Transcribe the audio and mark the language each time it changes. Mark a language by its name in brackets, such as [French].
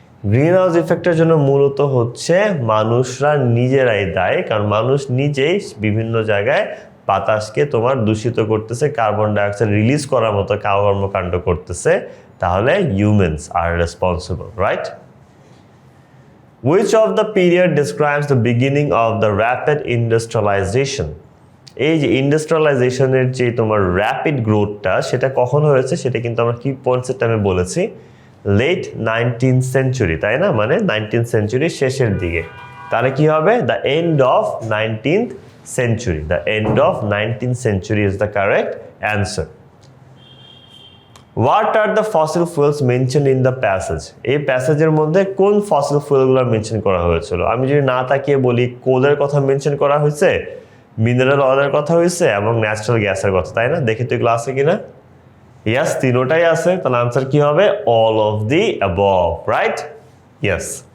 [Bangla] Green house ইফেক্টের জন্য মূলত হচ্ছে মানুষরা নিজেরাই দায়ী, কারণ মানুষ নিজেই বিভিন্ন জায়গায় বাতাসকে তোমার দূষিত করতেছে, কার্বন ডাইঅক্সাইড রিলিজ করার মতো কর্মকাণ্ড করতেছে। তাহলে [English] humans are responsible, [Bangla] right? [English] Which of the period describes the beginning of the rapid industrialization? [Bangla] এই যে ইন্ডাস্ট্রিয়ালাইজেশনের যে তোমার র্যাপিড গ্রোথটা, সেটা কখন হয়েছে? সেটা কিন্তু আমরা কি কনসেপ্ট আমি বলেছি, লেট 19th সেঞ্চুরি, তাই না? মানে 19th সেঞ্চুরির শেষের দিকে। তাহলে কি হবে? [English] The end of 19th century. The end of 19th century is the correct answer. What are the fossil fuels mentioned in the passage? [Bangla] এই প্যাসেজের মধ্যে কোন ফসিল ফুয়েলগুলো মেনশন করা হয়েছিল? আমি যদি না তাকিয়ে বলি, কোলের কথা মেনশন করা হয়েছে, মিনারেল অয়েলের কথা হয়েছে, এবং ন্যাচারাল গ্যাসের কথা, তাই না? দেখি তো এগুলো আছে কিনা। ইয়াস, তিনোটাই আছে। তাহলে আনসার কি হবে? [English] All of the above, right? Yes.